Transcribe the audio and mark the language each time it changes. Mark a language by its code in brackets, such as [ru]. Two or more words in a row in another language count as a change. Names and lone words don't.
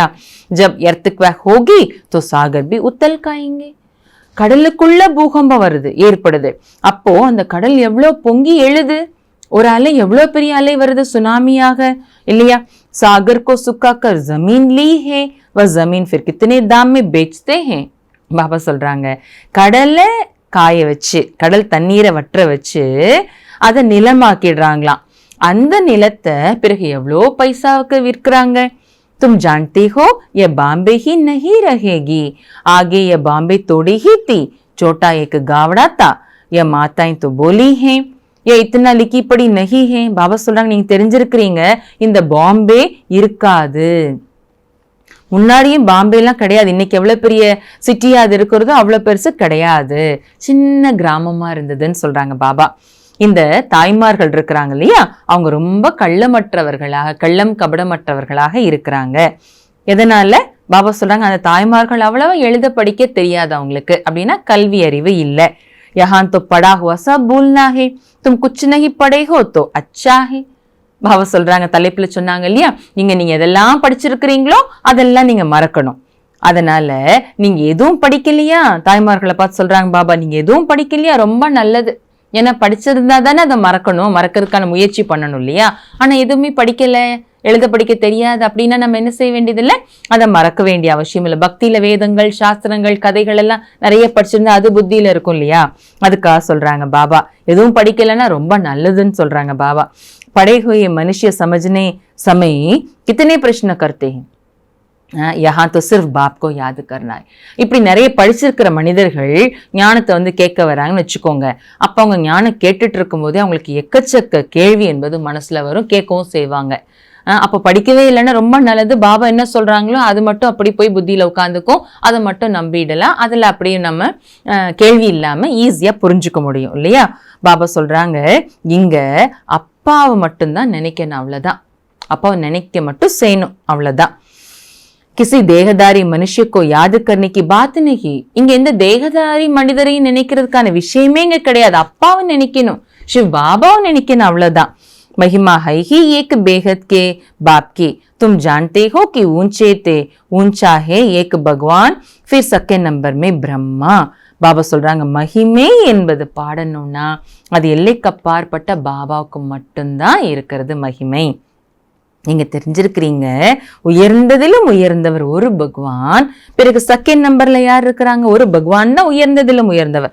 [hi] जब अर्थक्वेक होगी तो सागर भी उथल जाएंगे. [ta] கடலுக்குள்ள பூகம்பம் வருது, ஏற்படுது. அப்போ அந்த கடல் எவ்வளோ பொங்கி எழுது. ஒரு அலை எவ்வளோ பெரிய அலை வருது, சுனாமியாக இல்லையா? [hi] सागर को सुखा कर जमीन ली है, व जमीन फिर कितने दाम में बेचते हैं. [ta] பாபா சொல்றாங்க, கடலை காய வச்சு, கடல் தண்ணீரை வற்ற வச்சு அதை நிலமாக்கிடுறாங்களாம். அந்த நிலத்தை பிறகு எவ்வளோ பைசாவுக்கு விற்கிறாங்க. [hi] तुम जानते हो ये बॉम्बे ही नहीं रहेगी, आगे ये बॉम्बे थोड़ी ही थी, छोटा एक गावड़ा था, ये माताएं तो बोली हैं, ये इतना लिखी पड़ी नहीं है. [ta] பாபா சொல்றாங்க, நீங்க தெரிஞ்சிருக்கிறீங்க இந்த பாம்பே இருக்காது. முன்னாடியும் பாம்பேலாம் கிடையாது. இன்னைக்கு எவ்வளவு பெரிய சிட்டியா அது இருக்கிறதோ அவ்வளவு பெருசு கிடையாது, சின்ன கிராமமா இருந்ததுன்னு சொல்றாங்க பாபா. இந்த தாய்மார்கள் இருக்கிறாங்க இல்லையா, அவங்க ரொம்ப கள்ளமற்றவர்களாக, கள்ளம் கபடமற்றவர்களாக இருக்கிறாங்க. எதனால? பாபா சொல்றாங்க, அந்த தாய்மார்கள் அவ்வளவா எழுத படிக்க தெரியாது அவங்களுக்கு. அப்படின்னா கல்வி அறிவு இல்லை. [hi] यहाँ तो पढ़ा हुआ सब भूलना है, तुम कुछ नहीं पढ़े हो तो अच्छा है. [ta] பாபா சொல்றாங்க, தலைப்புல சொன்னாங்க இல்லையா, நீங்க எதெல்லாம் படிச்சிருக்கிறீங்களோ அதெல்லாம் நீங்க மறக்கணும். அதனால நீங்க எதுவும் படிக்கலையா, தாய்மார்களை பார்த்து சொல்றாங்க பாபா, நீங்க எதுவும் படிக்கலையா ரொம்ப நல்லது. ஏன்னா படிச்சிருந்தா தானே அதை மறக்கணும், மறக்கிறதுக்கான முயற்சி பண்ணணும் இல்லையா. ஆனா எதுவுமே படிக்கல, எழுத படிக்க தெரியாது அப்படின்னா நம்ம என்ன செய்ய வேண்டியதில்லை, அதை மறக்க வேண்டிய அவசியம் இல்லை. பக்தியில வேதங்கள், சாஸ்திரங்கள், கதைகள் எல்லாம் நிறைய படிச்சிருந்தா அது புத்தியில இருக்கும் இல்லையா. அதுக்காக சொல்றாங்க பாபா, எதுவும் படிக்கலைன்னா ரொம்ப நல்லதுன்னு சொல்றாங்க பாபா. [hi] पढ़े हुए मनुष्य समझने समय कितने प्रश्न करते हैं, यहाँ तो सिर्फ बाप को याद करना है. [ta] இப்படி நிறைய படிச்சிருக்கிற மனிதர்கள் ஞானத்தை கேட்க வராங்கன்னு வச்சுக்கோங்க. அப்ப அவங்க ஞானம் கேட்டுட்டு இருக்கும் போதே அவங்களுக்கு எக்கச்சக்க கேள்வி என்பது மனசுல வரும், கேட்கவும் செய்வாங்க. அப்ப படிக்கவே இல்லைன்னா ரொம்ப நல்லது, பாபா என்ன சொல்றாங்களோ அது மட்டும் அப்படி போய் புத்தியில உட்காந்துக்கும், அதை மட்டும் நம்பிடலாம். அதுல அப்படியே நம்ம கேள்வி இல்லாம ஈஸியா புரிஞ்சுக்க முடியும் இல்லையா. பாபா சொல்றாங்க, இங்க அப்பாவை மட்டும்தான் நினைக்கணும், அவ்வளவுதான். அப்பாவை நினைக்க மட்டும் செய்யணும், அவ்வளவுதான். [hi] किसी देहदारी मनुष्य को याद करने की बात नहीं. [ta] இங்க எந்த தேகதாரி மனிதரையும் நினைக்கிறதுக்கான விஷயமே இங்க கிடையாது. அப்பாவை நினைக்கணும், சிவ் பாபாவை நினைக்கணும், அவ்வளவுதான். [hi] महिमा है ही एक बेहद के बाप की, तुम जानते हो कि ऊंचे थे ऊंचा है एक भगवान, फिर सके नंबर में ब्रह्मा. [ta] பாபா சொல்றாங்க, மகிமை என்பது பாடணும்னா அது எல்லைக்கப்பாற்பட்ட பாபாவுக்கு மட்டும்தான் இருக்கிறது மகிமை. நீங்க தெரிஞ்சிருக்கிறீங்க, உயர்ந்ததிலும் உயர்ந்தவர் ஒரு பகவான், பிறகு [en] second number [ta] யார் இருக்கிறாங்க, ஒரு பகவான் தான் உயர்ந்ததிலும் உயர்ந்தவர்.